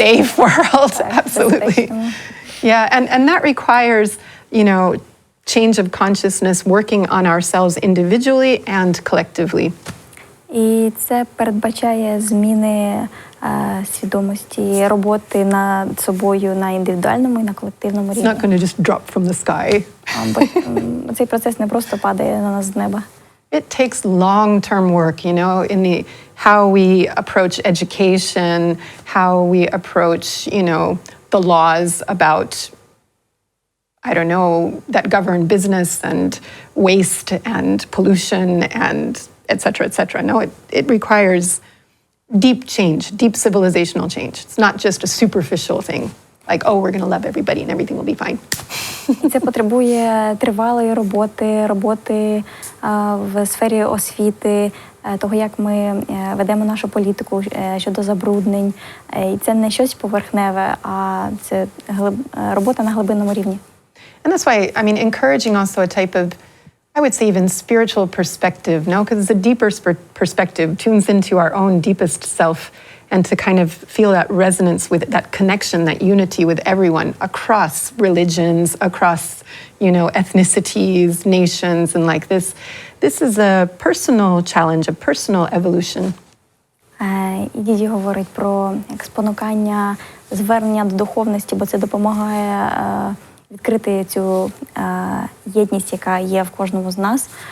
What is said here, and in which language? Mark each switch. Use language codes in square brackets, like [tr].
[en] A safe world, absolutely. Yeah, and that requires, you know, change of consciousness, working on ourselves individually and collectively. [uk] І це передбачає зміни свідомості, роботи над собою на індивідуальному і на колективному рівні. [en] It's not going to just drop from the sky. [uk] Бо цей процес не просто падає на нас з неба. [en] It takes long-term work, you know, in the how we approach education, how we approach, you know, the laws about, I don't know, that govern business and waste and pollution and et cetera, et cetera. No, it requires deep change, deep civilizational change. It's not just a superficial thing, like, oh, we're going to love everybody and everything will be fine. [uk] І це потребує тривалої роботи в сфері освіти, того, як ми ведемо нашу політику щодо забруднень. І це не щось поверхневе, а це робота на глибинному рівні. [en] And that's why, I mean, encouraging also a type of, I would say, even spiritual perspective, no? Because the deeper perspective tunes into our own deepest self and to kind of feel that resonance with that connection, that unity with everyone across religions, across, you know, ethnicities, nations, and like this. This is a personal challenge, a personal evolution. [uk] І Діді говорить про спонукання, звернення до духовності, бо це допомагає відкрити цю єдність, яка є в кожному з нас.